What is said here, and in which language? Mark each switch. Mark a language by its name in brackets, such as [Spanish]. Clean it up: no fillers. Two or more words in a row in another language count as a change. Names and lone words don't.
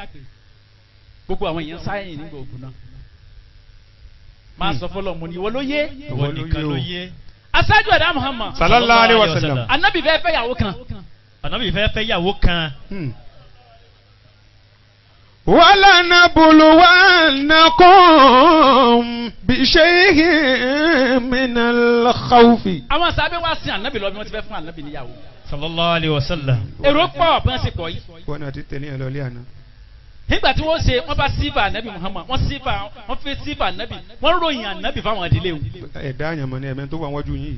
[Yoruba] gbogbo àwọn èèyàn sáyẹn nígbà ògùn náà. máa sọ fọlọ́ mo ní ìwọ ló yé. ìwọ nìkan ló yé. aṣáájú ẹ̀dá Muhammad. [Arabic] صلى الله عليه و سلم. [Yoruba] anabi fẹ́ fẹ́ yàwó kan. anabi fẹ́ fẹ́ yàwó kan. [Arabic] ولنبلونكم بشيء من الخوف. [Yoruba] àwọn sábẹ́ wá sí ànábì lọ bí wọ́n ti fẹ́ fún ànábì níyàwó. [Arabic] صلى الله عليه و سلم. [Yoruba] èrò pọ̀ bí wọ́n ṣe pọ̀ yìí. wọn náà ti tẹ̀lé ẹ lọ lé àná. nígbà tí wọ́n ṣe wọ́n bá sífà ànábì Muhammad wọ́n fi sífà ànábì wọ́n ròyìn ànábì fáwọn ìdílé o. ẹ̀dá àyànmọ́ ni ẹ̀mẹ́ tó wà wájú yìí.